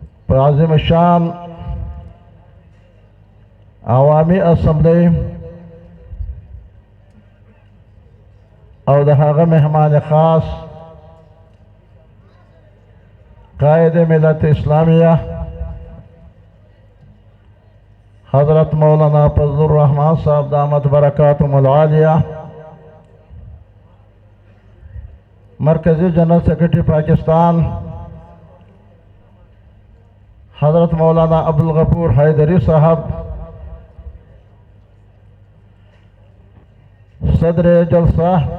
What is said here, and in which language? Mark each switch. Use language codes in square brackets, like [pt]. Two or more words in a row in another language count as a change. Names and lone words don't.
[ps] عظیم شان عوامی اسمبلی او د هغه مهمان خاص قائد ملت اسلامیہ [ur] حضرت مولانا فضل الرحمان صاحب [ar] دامت برکاتہم العالیہ، [ur] مرکزی [en] general secretary [ur] پاکستان حضرت مولانا عبدالغفور حیدری صاحب، صدر جلسہ